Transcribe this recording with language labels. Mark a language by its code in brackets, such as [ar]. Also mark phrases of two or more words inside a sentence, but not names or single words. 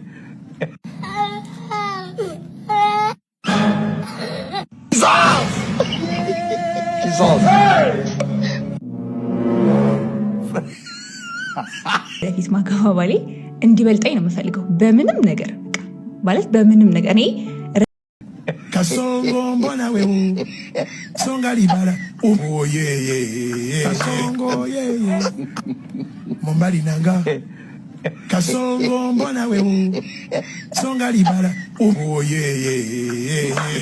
[am] ለፊት ማከፋባሊ እንዲበልጣኝ ነው የምፈልገው በምንም ነገር ማለት በምንም ነገር እኔ [ln] Kasongo [sw] mbona wewe [ln] songa libala [en] oh yeah [ln] Kasongo yeah mombali nanga Kasongo [sw] mbona wewe [ln] songa libala [en] oh yeah